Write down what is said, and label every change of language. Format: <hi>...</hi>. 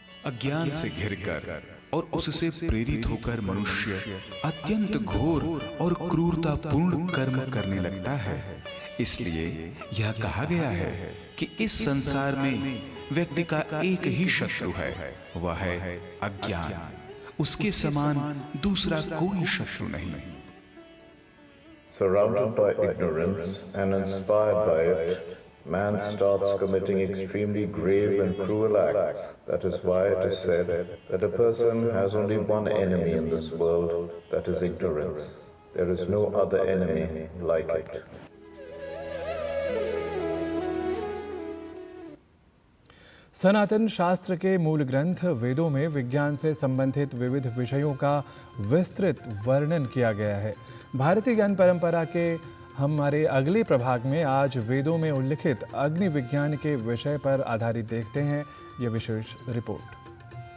<hi>अज्ञान से घिरकर और उससे प्रेरित होकर मनुष्य अत्यंत घोर और क्रूरतापूर्ण कर्म करने लगता है। इसलिए यह कहा गया है कि इस संसार में व्यक्ति का एक ही शत्रु है, वह है अज्ञान। उसके समान दूसरा कोई शत्रु नहीं।</hi> <en>Surrounded by ignorance and inspired by it, man starts committing extremely grave and cruel acts. That is why it is said that a person has only one enemy in this world, that is ignorance. There is no other enemy like it.</en> <hi>सनातन शास्त्र के मूल ग्रंथ वेदों में विज्ञान से संबंधित विविध विषयों का विस्तृत वर्णन किया गया है। भारतीय ज्ञान परंपरा के हमारे अगले प्रभाग में आज वेदों में उल्लिखित अग्नि विज्ञान के विषय पर आधारित देखते हैं यह विशेष रिपोर्ट।</hi>